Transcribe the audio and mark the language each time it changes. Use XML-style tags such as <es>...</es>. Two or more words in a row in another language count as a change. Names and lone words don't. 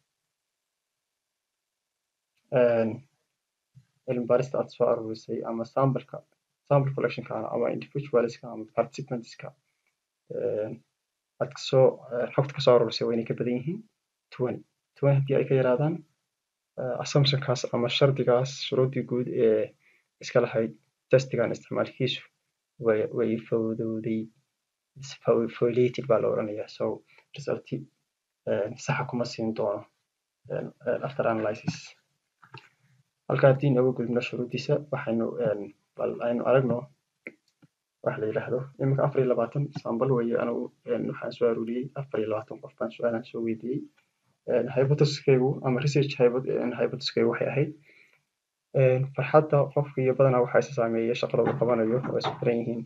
<so>Cilmi baarista aad soo aruurisay ama</so> <en>sample collection-ka</en> <so>ama individuals-ka ama participants-ka aad xogta kasoo aruurisay waa inay ka badan yihiin 20 haddii ay ka yaraadaan assumption-kaas ama shardigaas shuruudii guud ee iska lahayd testigan isticmaalkiisu way violated baa la odhanayaa. So result saxa kuma siin doono</so> <en>after analysis.</en> <so>Halka haddii nagu gudubno shuruudiisa waxaynu aragno waxa la yidhaahdo iminka 24 sample weeye anigu waxaan soo aruuriyey 24 qof baan su'aalan soo weydiiyey. Hypothesis-kaygu ama</so> <en>research hypothesis-kaygu</en> <so>waxay ahayd farxadda qofka iyo badanaa waxaa isa saameeya shaqada uu qabanayo waa isku xiran yihiin.</so>